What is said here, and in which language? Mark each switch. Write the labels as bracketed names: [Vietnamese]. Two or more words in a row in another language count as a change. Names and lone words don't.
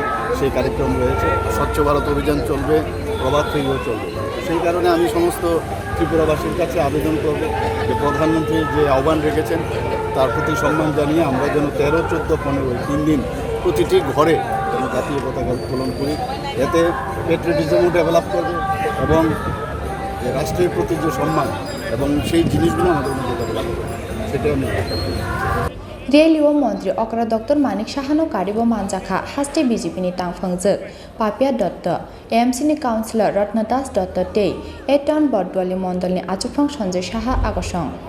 [Bangla] সেই কার্যক্রম রয়েছে স্বচ্ছ ভারত অভিযান চলবে প্রভাত ফেরিও চলবে সেই কারণে আমি সমস্ত ত্রিপুরাবাসীর কাছে আবেদন করব যে প্রধানমন্ত্রী যে আহ্বান রেখেছেন তার প্রতি সম্মান জানিয়ে আমরা যেন 13, 14, 15 3 দিন প্রতিটি ঘরে যেন জাতীয় পতাকা উত্তোলন করি এতে পেট্রিয়টিজমও ডেভেলপ করবে এবং রাষ্ট্রের প্রতি যে সম্মান এবং সেই জিনিসগুলো আমাদের মধ্যে ডেভেলপ করবে সেটাই আমি [Kok Borok] रेलिओ मंत्री अक्रा डॉ.मानिक साहानो कारिबो मानजाखा हास्टे बीजेपीनि तांफांजों पापिया दत्त एएमसीनि काउन्सिलर रत्नदास दत्त ते एटन बर्डवाली मंडलनि आचुफां संजय साहा आगसं